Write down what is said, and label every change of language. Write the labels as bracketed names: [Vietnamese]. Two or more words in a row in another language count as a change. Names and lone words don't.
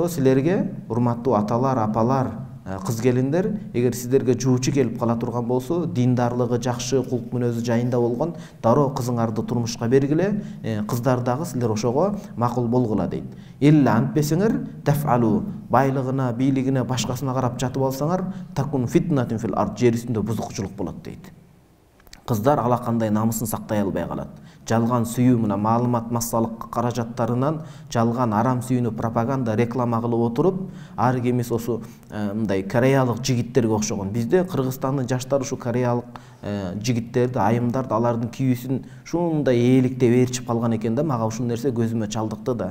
[Kyrgyz] Ошондо силерге урматтуу аталар, апалар, кыз келиндер, эгер сиздерге жуучу келип кала турган болсо, диндарлыгы жакшы, кулк мүнөзү жайында болгон, дароо кызыңарды турмушка бергиле, кыздар дагы силер ошого макул болгула дейт. Илля антпесеңер, тафалу, байлыгына, бийлигине, башкасына карап жатып алсаңар, [Arabic] تكن فتنة في الأرض, [Kyrgyz] жер үстүндө бузукчулук болот дейт. Кыздар алакандай намысын сактай албай калат. Жалган сүйүү мына маалымат массалык каражаттарынан жалган арам сүйүүнү пропаганда, реклама кылып отуруп, ар кимис ошо мындай кореялык жигиттерге окшогон. Бизде Кыргызстандын жаштары ушу кореялык жигиттерди, айымдарды, алардын кийүүсүн ушундай ээликтеп ээрчип калган экен да, мага ушул нерсе көзүмө чалдыкты да.